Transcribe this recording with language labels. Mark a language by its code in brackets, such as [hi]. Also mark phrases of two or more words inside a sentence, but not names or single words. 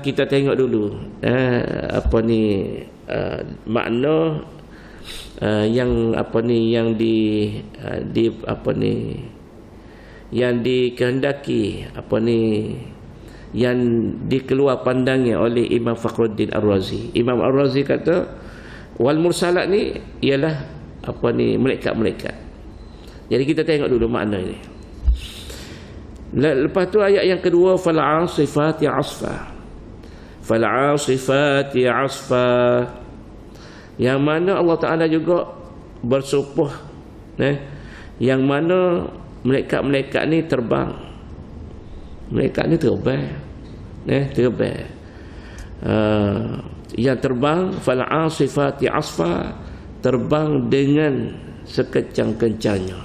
[ms] Kita tengok dulu makna yang yang dikehendaki yang dikeluar pandangnya oleh Imam Fakhruddin Ar-Razi. Imam Ar-Razi kata [ar] والمرسلات [ms] ni ialah malaikat-malaikat. Jadi kita tengok dulu makna ini. Lepas tu ayat yang kedua, [ar] فالعاصفات عصفا. فالعاصفات عصفا, [ms] yang mana Allah Ta'ala juga bersumpah yang mana malaikat-malaikat ni terbang. Malaikat ni terbang yang terbang. [ar] فالعاصفات عصفا, [ms] terbang dengan sekecang-kencangnya.